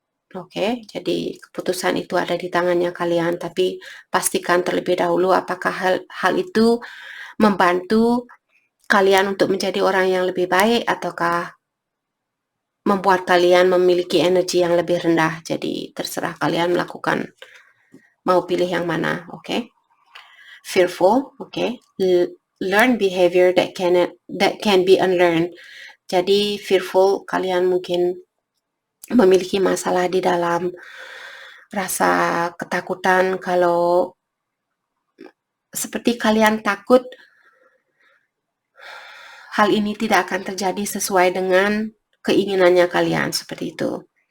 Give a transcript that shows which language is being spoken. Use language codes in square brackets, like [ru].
[id] Oke, jadi keputusan itu ada di tangannya kalian, tapi pastikan terlebih dahulu apakah hal itu membantu kalian untuk menjadi orang yang lebih baik, ataukah membuat kalian memiliki energi yang lebih rendah. Jadi terserah kalian melakukan, mau pilih yang mana. Oke. Fearful. Oke. [en] Learn behavior that can be unlearned. [id] Jadi fearful, kalian mungkin memiliki masalah di dalam rasa ketakutan kalau seperti kalian takut hal ini tidak akan terjadi sesuai dengan keinginannya kalian, seperti itu.